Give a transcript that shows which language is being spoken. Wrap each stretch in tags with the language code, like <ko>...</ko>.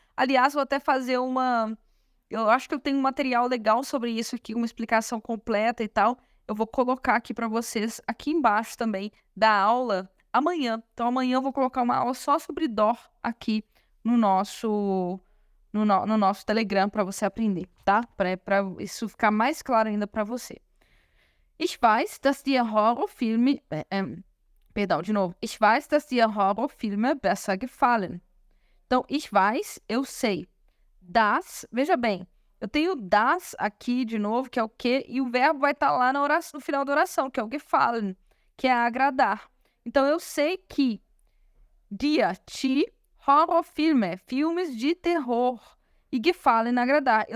<pt>Aliás, vou até fazer eu acho que eu tenho um material legal sobre isso aqui, uma explicação completa e tal. Eu vou colocar aqui para vocês, aqui embaixo também, da aula amanhã. Então, amanhã eu vou colocar uma aula só sobre DOR aqui no nosso Telegram para você aprender, tá? Para isso ficar mais claro ainda para você.</pt> <de>Ich weiß, dass dir Horrorfilme...</de> <pt>perdão, de novo.</pt> <de>Ich weiß, dass dir Horrorfilme besser gefallen.</de> <pt>Então,</pt> <de>ich weiß,</de> <pt>eu sei. Das, veja bem, eu tenho das aqui de novo, que é o que, e o verbo vai estar lá no final da oração, que é o gefallen, que é agradar. Então, eu sei que ti Horrorfilme, filmes de terror, e gefallen, agradar.</pt>